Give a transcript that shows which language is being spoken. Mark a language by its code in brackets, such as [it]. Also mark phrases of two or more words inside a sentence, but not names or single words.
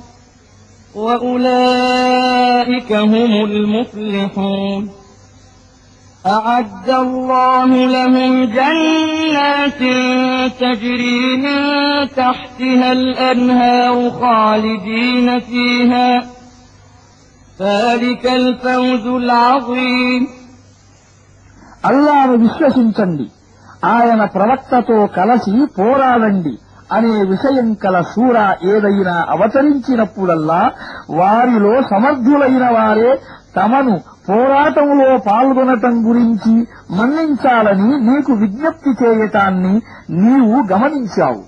[ar] وأولئك هم المفلحون أعد الله لهم جنات تجري من تحتها الأنهار خالدين فيها ذلك الفوز العظيم [te] అల్లాహ్ను విశ్వసించండి, ఆయన ప్రవక్తతో కలసి పోరాడండి అనే విషయం కల సూర ఏదైనా అవతరించినప్పుడల్లా వారిలో సమర్థులైన వారే తమను పోరాటంలో పాల్గొనటం గురించి మన్నించాలని నీకు విజ్ఞప్తి చేయటాన్ని నీవు గమనించావు.